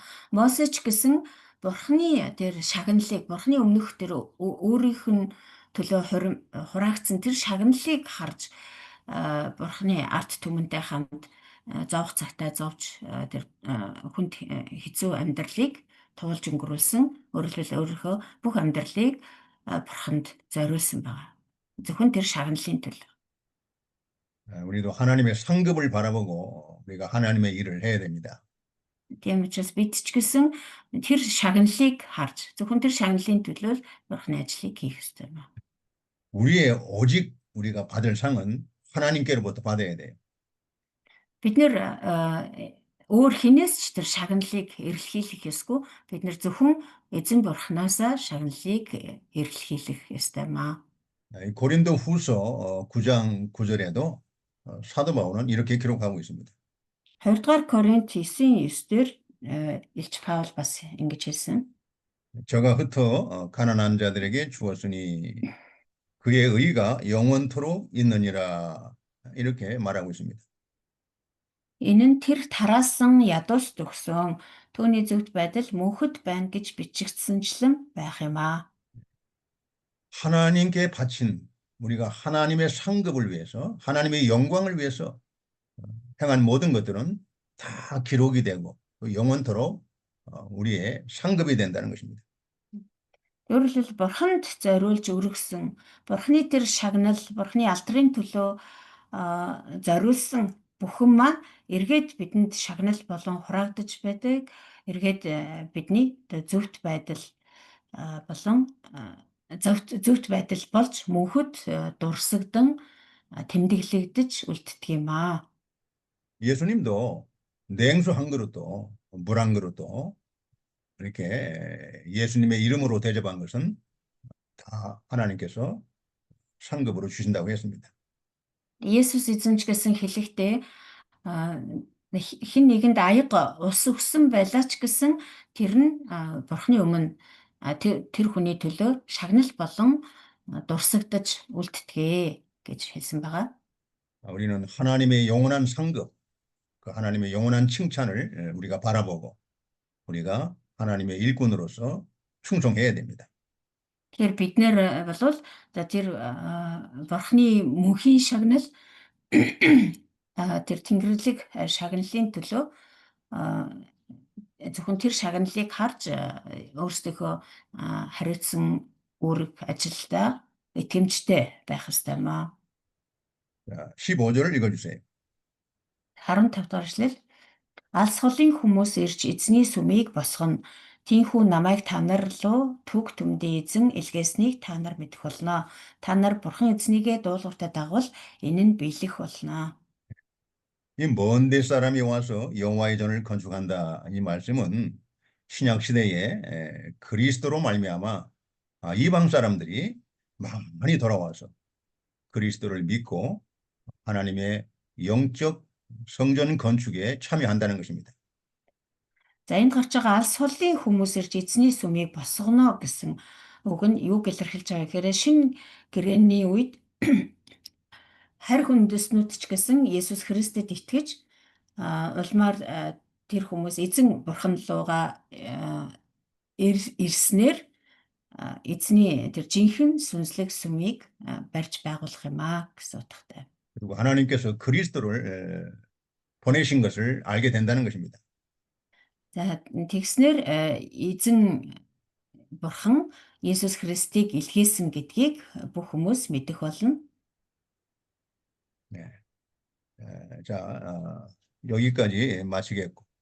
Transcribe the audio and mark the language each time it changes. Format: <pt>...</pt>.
<mn>모세ч гэсэн бурхны тэр шагналыг бурхны өмнөх тэр өөрийнх нь төлөө хураагдсан тэр шагналыг харж бурхны арт түмэнтэй хамт зовх цагтаа зовж тэр хүнд хэцүү амьдралыг туулж өнгөрүүлсэн өөрийнхөө бүх амьдралыг бурханд зориулсан байгаа. Зөвхөн тэр шагналын төлөө.</mn> <ko>우리도 하나님의 상급을 바라보고 우리가 하나님의 일을 해야 됩니다.</ko> <mn>Тийм учраас бид ч гэсэн тэр шагналыг харж зөвхөн тэр шагналын төлөө бурхны ажлыг хийх ёстой юм.</mn> <ko>오직 우리가 받을 상은 하나님께로부터 받아야 돼요.</ko> <mn>Бид нэр өөр хинээс ч тэр шагналыг эрэлхийлэхээсгүй бид нар зөвхөн эзэн бурхнаасаа шагналыг эрэлхийлэх ёстой маа.</mn> <ko>이 고린도 후서 9장 9절에도 사도 바울은 이렇게 기록하고 있습니다.</ko> <mn>2-р Коринт 9:9-дэр Илч Паул бас ингэж хэлсэн.</mn> <ko>저가 흩어 가난한 자들에게 주었으니 그의 의가 영원토록 있느니라 이렇게 말하고 있습니다.</ko> <mn>Энэ нь тэр тараасан ядуус төгсөн түүний зөвхт байдал мөнхөд байна гэж бичигдсэнчлэн байх юм аа.</mn> <ko>하나님께 바친 우리가 하나님의 상급을 위해서 하나님의 영광을 위해서 행한 모든 것들은 다 기록이 되고 영원토록 우리의 상급이 된다는 것입니다.</ko> <mn>Өөрөөр хэлбэл бурханд зориулж өргөсөн бурхны тэр шагнал бурхны алдрын төлөө зориулсан бүхэн маань эргээд бидэнд шагнал болон хураагдаж байдаг. Эргээд бидний зөвхт байдал болон зөвхт байдал болж мөнхөд дурсагдан тэмдэглэгдэж үлддэг юм аа.</mn> <ko>예수님도 냉수 한 그릇도 물 한 그릇도 이렇게 예수님의 이름으로 대접한 것은 다 하나님께서 상급으로 주신다고 했습니다.</ko> <mn>Есүс эзэмч гэсэн хэлэхдээ хэн нэгэнд аяга ус өгсөн байлаа ч гэсэн тэр нь бурхны өмнө тэр хүний төлөө шагнал болон дурсагдаж үлддэгэ гэж хэлсэн байгаа. 우리는 하나님의 영원한 상급, 그 하나님의 영원한 칭찬을 우리가 바라보고 우리가 하나님의 일꾼으로서 충성해야 됩니다. Тэгэхээр бид нэр болвол тэр бурхны мөнхийн шагнал тэр тэнгэрлэг шагналын төлөө зөвхөн тэр шагналыг харж өөрсдийнхөө хариуцсан үүрэг ажилдаа итгэмжтэй байх ёстой маа. 자, 15절을 읽어주세요. 15 дугаар эшлэл. Алс холын хүмүүс ирж эзний сүмийг босгоно. Тинхүү намайг та нар руу түг түмдээ эзэн илгээснийг та нар мэдэх болно. Та нар бурхан эзнийгээ дуулууртаа дагвал энэ нь биелэх болно.</mn> <ko>이 먼 데 사람이 와서 여호와의 전을 건축한다. 이 말씀은 신약 시대에 그리스도로 말미암아 이방 사람들이 많이 돌아와서 그리스도를 믿고 하나님의 영적 성전 건축에 참여한다는 것입니다.</ko> <mn>За энд гарч байгаа алс холын хүмүүс ирж эзний сүмийг босгоно гэсэн үг нь юуг илэрхийлж байгаа гэхээр шинэ гэрээний үед харь хүндэснүүд ч гэсэн Есүс Христэд итгэж улмаар тэр хүмүүс эзэн бурхан руугаа ирснээр эзний тэр жинхэнэ сүнслэг сүмийг барьж байгуулах юм аа гэсэн утгатай.</mn> <ko>그리고 하나님께서 그리스도를 보내신 것을 알게 된다는 것입니다.</ko> <mn>За тэгснэр эзэн бурхан Есүс Христийг илгээсэн гэдгийг бүх хүмүүс мэдэх болно.</mn> <ko>네. 자, 여기까지 마치겠습니다.</ko>